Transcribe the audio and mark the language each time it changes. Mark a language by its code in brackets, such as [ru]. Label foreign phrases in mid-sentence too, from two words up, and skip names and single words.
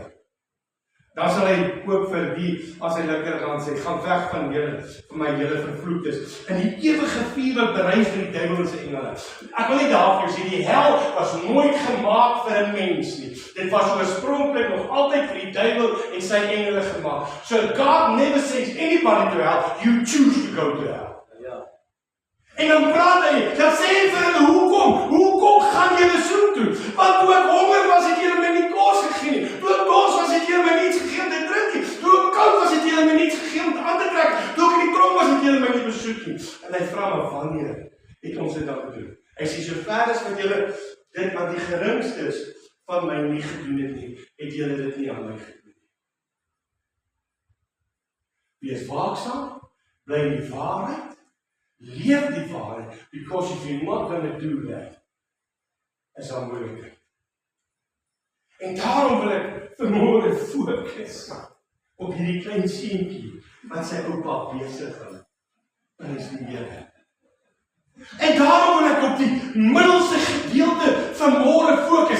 [af] Dan sal hy ook vir die, as hy linkerkant sê, gaan weg van julle, vir my julle vervloektes, in die ewige vuur wat bereid vir die duiwel en sy engele. Ek wil nie daarvoor sê, die hel was nooit gemaak vir 'n mens nie. Dit was oorspronklik nog altyd vir die duiwel en sy engele gemaak. [en] So God never sends anybody to hell, you choose to go to hell. [af] En dan praat hy, dan sê hy vir hulle, hoekom gaan julle so toe? Want toe ek honger was, het julle my nie kos gegee nie. Toe ek dors was, het julle my niets gegee om te drink nie. Toe ek koud was, het julle my niets gegee om aan te trek. Toe ek in die tronk was, het julle my nie besoek nie. En hy vra my, wanneer het ons dit dan gedoen? Hy sê, sover as wat julle dit wat die geringstes van my nie gedoen het nie, het julle dit nie aan my gedoen nie. Wees waaksaam, bly in die waarheid, leef die waarheid, [en] because if you're not going to do that, [af] is daar moeilikheid. En daarom wil ek vanmôre fokus op hierdie klein seentjie, wat sy oupa besig hou. En is die Here. En daarom wil ek op die middelste gedeelte vanmôre fokus.